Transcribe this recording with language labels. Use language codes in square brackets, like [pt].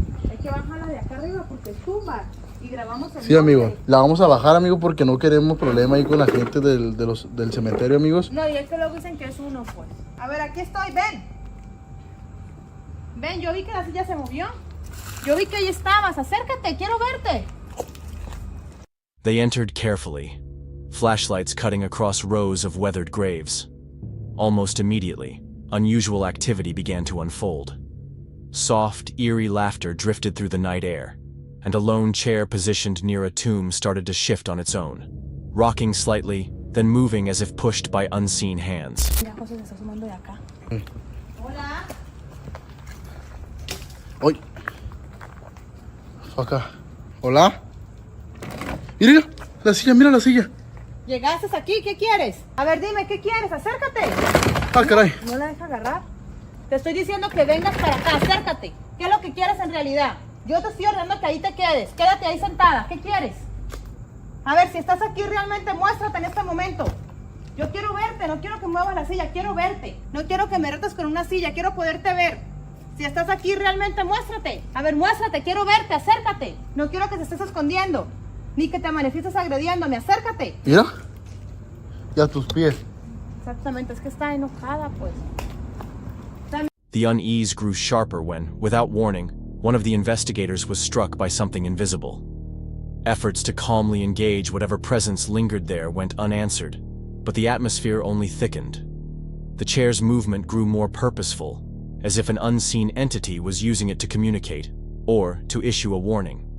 [es] Hay que bajarla de acá arriba porque tumba. Y grabamos el Sí, amigo. La vamos a bajar, amigo, porque no queremos problema ahí con la gente del cementerio, amigos. No, y es que luego dicen que es uno, pues. A ver, aquí estoy, ven. Ven, yo vi que la silla se movió. Yo vi que ahí estabas. Acércate, quiero verte. [en] They entered carefully, flashlights cutting across rows of weathered graves. Almost immediately, unusual activity began to unfold. Soft, eerie laughter drifted through the night air, and a lone chair positioned near a tomb started to shift on its own, rocking slightly, then moving as if pushed by unseen hands. [es] Mira, José se está sumando de acá. Hola. ¡Ay! Acá. ¿Hola? Mira, la silla, mira la silla. Llegaste aquí, ¿qué quieres? A ver, dime, ¿qué quieres? Acércate. Ah, caray. ¿No la deja agarrar? Te estoy diciendo que vengas para acá, acércate. ¿Qué es lo que quieres en realidad? Yo te estoy ordenando que ahí te quedes. Quédate ahí sentada. ¿Qué quieres? A ver, si estás aquí realmente, muéstrate en este momento. Yo quiero verte, no quiero que muevas la silla, quiero verte. No quiero que me retes con una silla, quiero poderte ver. Si estás aquí realmente, muéstrate. A ver, muéstrate, quiero verte, acércate. No quiero que te estés escondiendo, ni que te manifiestes agrediéndome, acércate. Mira. Y a tus pies. Exactamente, es que está enojada, pues. [en] The unease grew sharper when, without warning, one of the investigators was struck by something invisible. Efforts to calmly engage whatever presence lingered there went unanswered, but the atmosphere only thickened. The chair's movement grew more purposeful, as if an unseen entity was using it to communicate, or to issue a warning.